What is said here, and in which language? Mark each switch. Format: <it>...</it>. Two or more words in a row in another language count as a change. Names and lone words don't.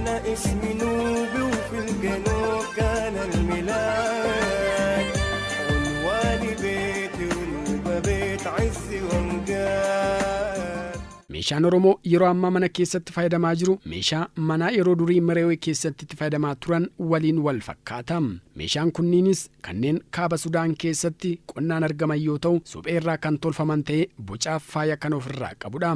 <ar>اسم نوبي وفي الجنوب كان الميلاد عنوان بيتي ونوبة بيت عز وامجاد.</ar> <om>meeshaan Oromoo yeroo ammaa mana keessatti fayyadamaa jiru meeshaa manaa yeroo durii Mereewee keessatti itti fayyadamaa turan waliin wal fakkaata. meeshaan kunniinis kanneen kaaba Sudaan keessatti qonnaan argaman yoo ta'u suphee irraa kan tolfaman ta'ee bocaaf faaya kan ofirraa qabudha.</om>